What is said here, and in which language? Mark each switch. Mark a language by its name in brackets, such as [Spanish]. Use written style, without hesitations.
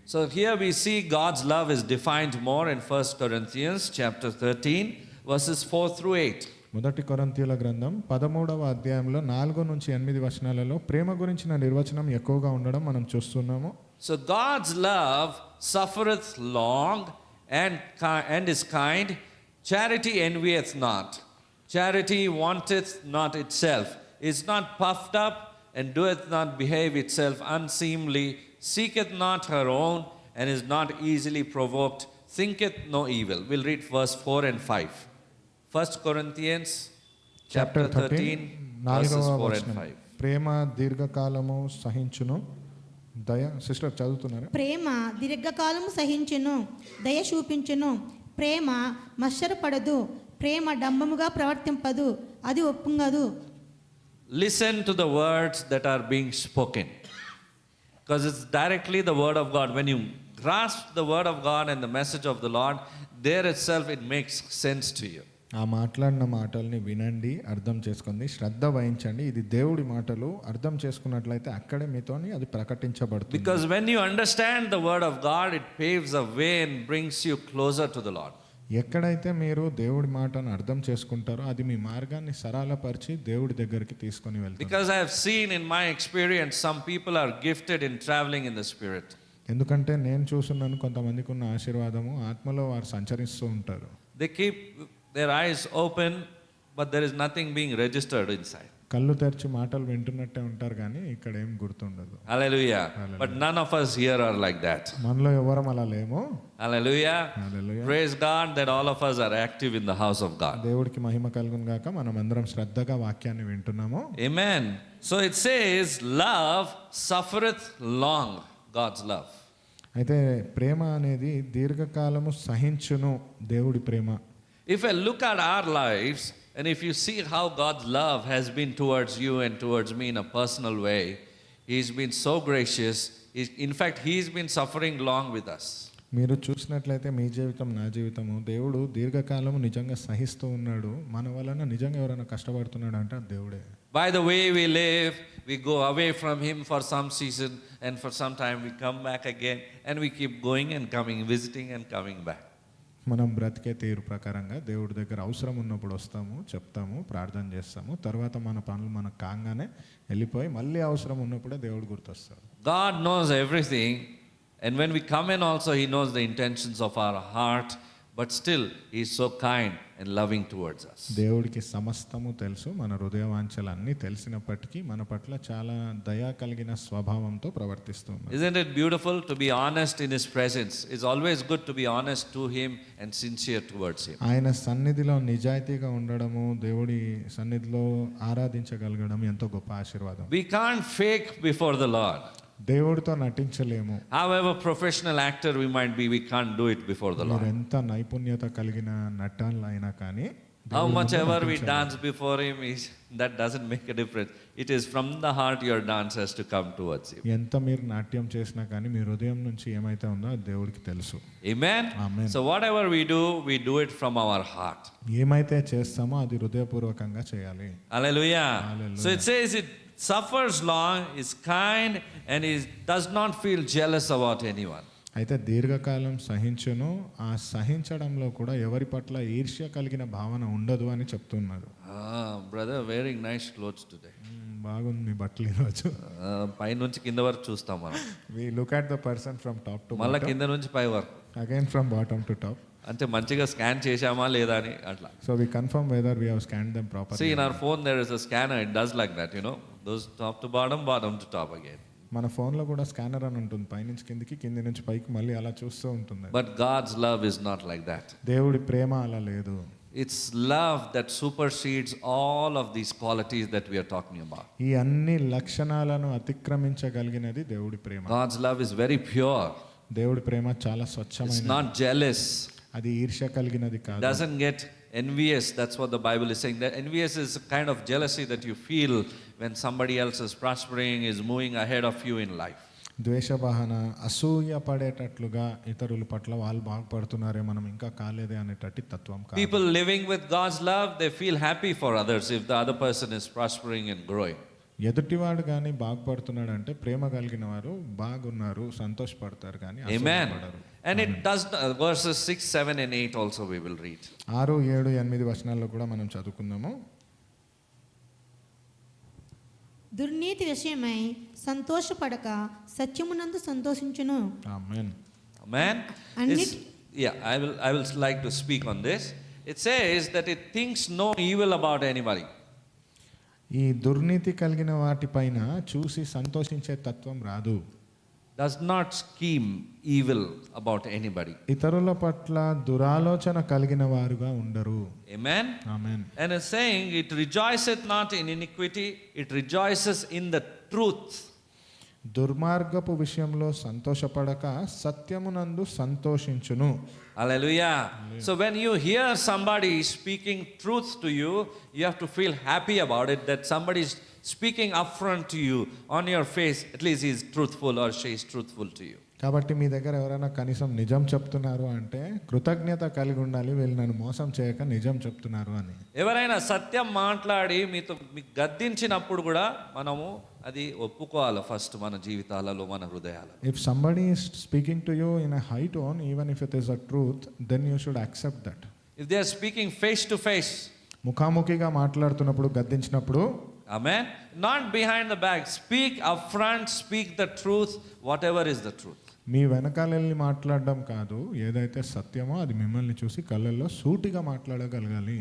[English] So here we see God's love is defined more in 1 Corinthians chapter 13 verses 4 through 8. [Telugu] మొదటి కొరింథీయుల గ్రంథం 13వ అధ్యాయంలో 4 నుంచి 8 వచనాలలో ప్రేమ గురించిన నిర్వచనం ఎక్కువగా ఉండడం మనం చూస్తున్నాము. [English] So God's love suffereth long and is kind. Charity envieth not. Charity wanteth not itself, is not puffed up, and doeth not behave itself unseemly, seeketh not her own, and is not easily provoked, thinketh no evil. We'll read verse 4 and 5. 1 Corinthians chapter 13 verses 4 and 5. [Telugu] ప్రేమ దీర్ఘకాలము సహించును. దయ sister చదువుతున్నారా? ప్రేమ దీర్ఘకాలము సహించును, దయ చూపించును. ప్రేమ మత్సరపడదు, ప్రేమ డంబముగా ప్రవర్తింపదు, అది ఒప్పుంగదు. [English] Listen to the words that are being spoken, because it's directly the word of God. When you grasp the word of God and the message of the Lord, there itself it makes sense to you. [Telugu] ఆ మాట్లాడిన మాటల్ని వినండి, అర్థం చేసుకోండి, శ్రద్ధ వహించండి. ఇది దేవుడి మాటలు. అర్థం చేసుకున్నట్లయితే అక్కడే మీతోని అది ప్రకటించబడుతుంది. [English] Because when you understand the word of God, it paves a way and brings you closer to the Lord. [Telugu] ఎక్కడైతే మీరు దేవుడి మాటను అర్థం చేసుకుంటారో అది మీ మార్గాన్ని సరళపరిచి దేవుడి దగ్గరికి తీసుకొని వెళ్తారు. [English] Because I have seen in my experience some people are gifted in traveling in the spirit. [Telugu] ఎందుకంటే నేను చూస్తున్నాను కొంతమందికి ఉన్న ఆశీర్వాదము, ఆత్మలో వారు సంచరిస్తూ ఉంటారు. [English] They keep their eyes open, but there is nothing being registered inside. [Telugu] కళ్ళు తెరిచి మాటలు వింటున్నట్టే ఉంటారు కానీ ఇక్కడ ఏం గుర్తుండదు. [English] Hallelujah. But none of us here are like that. [Telugu] మనలో ఎవరం అలా లేము. [English] Hallelujah. Hallelujah. Praise God that all of us are active in the house of God. [Telugu] దేవుడికి మహిమ కలుగును గాక. మనం అందరం శ్రద్ధగా వాక్యాన్ని వింటున్నాము. [English] Amen. So it says love suffereth long. God's love. [Telugu] అయితే ప్రేమ అనేది దీర్ఘకాలము సహించును, దేవుడి ప్రేమ. [English] If I look at our lives, And if you see how God's love has been towards you and towards me in a personal way, He's been so gracious. In fact, He's been suffering long with us. [Telugu] మీరు చూసినట్లయితే మీ జీవితం నా జీవితము దేవుడు దీర్ఘకాలం నిజంగా సహిస్తూ ఉన్నాడు. మన వలన నిజంగా ఎవరైనా కష్టపడుతున్నాడు అంటే అది దేవుడే. [English] By the way we live, we go away from Him for some season, and for some time we come back again, and we keep going and coming, visiting and coming back. [Telugu] మనం బ్రతికే తీరు ప్రకారంగా దేవుడి దగ్గర అవసరం ఉన్నప్పుడు వస్తాము, చెప్తాము, ప్రార్థన చేస్తాము, తర్వాత మన పనులు మనకు కాగానే వెళ్ళిపోయి మళ్ళీ అవసరం ఉన్నప్పుడే దేవుడు గుర్తొస్తాడు. [English] God knows everything, and when we come in also, He knows the intentions of our heart, but still He is so kind and loving towards us. [Telugu] దేవుడికి సమస్తము తెలుసు, మన హృదయ వాంఛలన్నీ తెలిసినప్పటికీ మన పట్ల చాలా దయ కలిగిన స్వభావంతో ప్రవర్తిస్తున్నాడు. [English] Isn't it beautiful to be honest in His presence? It's always good to be honest to Him and sincere towards Him. [Telugu] ఆయన సన్నిధిలో నిజాయితీగా ఉండడము, దేవుడి సన్నిధిలో ఆరాధించగలగడం ఎంతో గొప్ప ఆశీర్వాదం. [English] We can't fake before the Lord. [Telugu] దేవుడితో నటించలేము. [English] However professional actor we might be, we can't do it before the [Telugu] మీరు [English] Lord. [Telugu] ఎంత నైపుణ్యత కలిగిన నటనలు అయినా కానీ [English] How much ever we dance before Him, that doesn't make a difference. It is from the heart your dance has to come towards Him. [Telugu] ఎంత మీరు నాట్యం చేసినా కానీ మీ హృదయం నుంచి ఏమైతే ఉందో అది దేవుడికి తెలుసు. [English] Amen? Amen. So whatever we do it from our heart. [Telugu] ఏమైతే చేస్తామో అది హృదయపూర్వకంగా చేయాలి. [English] Hallelujah. Hallelujah. So it says it suffers long, is kind, and does not feel jealous about anyone. [Telugu] అయితే దీర్ఘకాలం సహించును, ఆ సహించడంలో కూడా ఎవరి పట్ల ఈర్ష్య కలిగిన భావన ఉండదు అని చెప్తున్నారు. [English] Brother wearing nice clothes today. [Telugu] బాగుంది మీ బట్టలు ఈరోజు. పై నుంచి కింద వరకు చూస్తాం మనం. [English] We look at the person from top to [Telugu] మళ్ళీ [English] bottom, [Telugu] కింద నుంచి పై వరకు. [English] again from bottom to top. [Telugu] అంటే మంచిగా స్కాన్ చేశామా లేదా అని అట్లా. [English] So we confirm whether we have scanned them properly. See, in our phone there is a scanner, it does like that, you know. Those top to bottom, bottom to top again. [Telugu] మన ఫోన్లో కూడా scanner అని ఉంటుంది, పైనుంచి కిందికి, కింది నుంచి పైకి మళ్ళీ అలా చూస్తూ ఉంటుంది. [English] But God's love is not like that. [Telugu] దేవుడి ప్రేమ అలా లేదు. [English] It's love that supersedes all of these qualities that we are talking about. [Telugu] ఈ అన్ని లక్షణాలను అతిక్రమించగలిగినది దేవుడి ప్రేమ. [English] God's love is very pure. [Telugu] దేవుడి ప్రేమ చాలా [English] It's [Telugu] స్వచ్ఛమైనది. [English] not jealous. [Telugu] అది ఈర్ష్య కలిగినది కాదు. [English] Doesn't get envious. That's what the Bible is saying. That envious is a kind of jealousy that you feel when somebody else is prospering, is moving ahead of you in life. [Telugu] ద్వేషభావన, అసూయ పడేటట్లుగా ఇతరుల పట్ల వాళ్ళు బాగుపడుతున్నారే మనం ఇంకా కాలేదే అనేటట్టి తత్వం కాదు. [English] People living with God's love, they feel happy for others if the other person is prospering and growing. [Telugu] ఎదుటివాడు కానీ బాగుపడుతున్నాడు అంటే ప్రేమ కలిగిన వారు బాగున్నారు, సంతోషపడతారు కానీ [English] Amen. [Telugu] అసూయపడరు. [English] And it does, verses 6, 7 and 8 also we will read. [Telugu] 6, 7, 8 వచనాల్లో కూడా మనం చదువుకుందాము. దుర్నీతి విషయమై సంతోషపడక సత్యమునందు సంతోషించును. ఆమేన్. [English] Amen. And It's- yeah, I will like to speak on this. It says that it thinks no evil about anybody. [Telugu] ఈ దుర్నీతి కలిగిన వాటిపైన చూసి సంతోషించే తత్వం రాదు. [English] Does not scheme evil about anybody. [Telugu] ఇతరుల పట్ల దురాలోచన కలిగిన వారుగా ఉండరు. [English] Amen. [Telugu] Amen. [English] And it's saying it rejoiceth not in iniquity, it rejoices in the truth. [Telugu] దుర్మార్గపు విషయంలో సంతోషపడక సత్యమునందు సంతోషించును. [English] Hallelujah. So when you hear somebody speaking truth to you, you have to feel happy about it, that somebody is speaking upfront to you on your face. At least he is truthful or she is truthful to you. [Telugu] కాబట్టి మీ దగ్గర ఎవరైనా కనీసం నిజం చెప్తున్నారు అంటే కృతజ్ఞత కలిగి ఉండాలి, వీళ్ళు నన్ను మోసం చేయక నిజం చెప్తున్నారు అని. ఎవరైనా సత్యం మాట్లాడి మీకు గద్దించినప్పుడు కూడా మనము అది ఒప్పుకోవాలి ఫస్ట్ మన జీవితాలలో, మన హృదయాలలో. [English] If somebody is speaking to you in a high tone, even if it is a truth, then you should accept that. If they are speaking face to face, [Telugu] ముఖాముఖిగా మాట్లాడుతున్నప్పుడు గద్దించినప్పుడు, [English] amen, not behind the back, speak upfront, speak the truth, whatever is the truth. [Telugu] మీ వెనకాలెళ్ళి మాట్లాడడం కాదు, ఏదైతే సత్యమో అది మిమ్మల్ని చూసి కళ్ళల్లో సూటిగా మాట్లాడగలగాలి.